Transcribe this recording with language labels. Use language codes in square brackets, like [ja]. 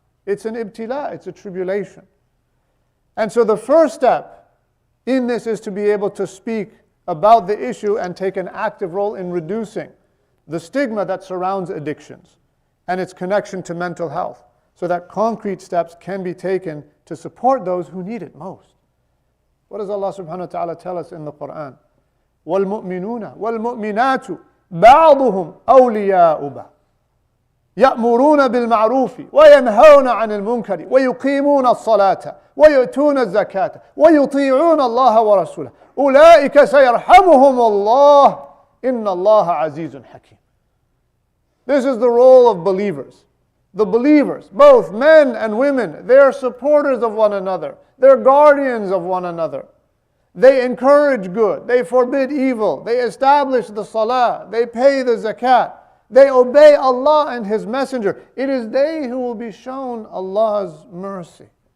[en] It's an ibtila, it's a tribulation. And so the first step in this is to be able to speak about the issue and take an active role in reducing the stigma that surrounds addictions and its connection to mental health, so that concrete steps can be taken to support those who need it most. What does Allah subhanahu wa ta'ala tell us in the Quran? [ar] وَالْمُؤْمِنُونَ وَالْمُؤْمِنَاتُ بَعْضُهُمْ أَوْلِيَاءُ بَعْضٍ يأمرون بالمعروف وينهون عن المنكر ويقيمون الصلاة ويؤتون الزكاة ويطيعون الله ورسوله أولئك سيرحمهم الله إن الله عزيز حكيم. [en] This is the role of believers. The believers, both men and women, they are supporters of one another. They're guardians of one another. They encourage good. They forbid evil. They establish the salah. They pay the zakat. They obey Allah and His Messenger. It is they who will be shown Allah's mercy.